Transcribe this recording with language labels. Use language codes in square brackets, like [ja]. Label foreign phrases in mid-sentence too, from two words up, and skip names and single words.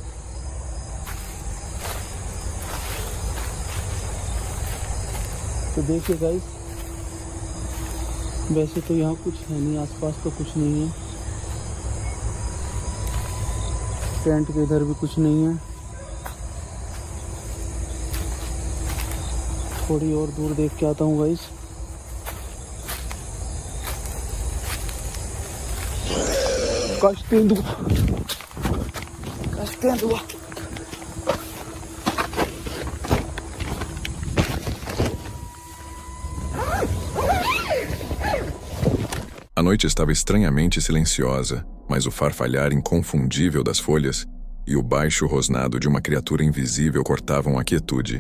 [hi] तो देखिए गाइस, वैसे तो यहाँ कुछ है नहीं, आसपास तो कुछ नहीं है, टेंट के इधर भी कुछ नहीं है। थोड़ी और दूर देख के आता हूँ गाइस। कष्ट दुआ [pt] A noite estava estranhamente silenciosa, mas o farfalhar inconfundível das folhas e o baixo rosnado de uma criatura invisível cortavam a quietude.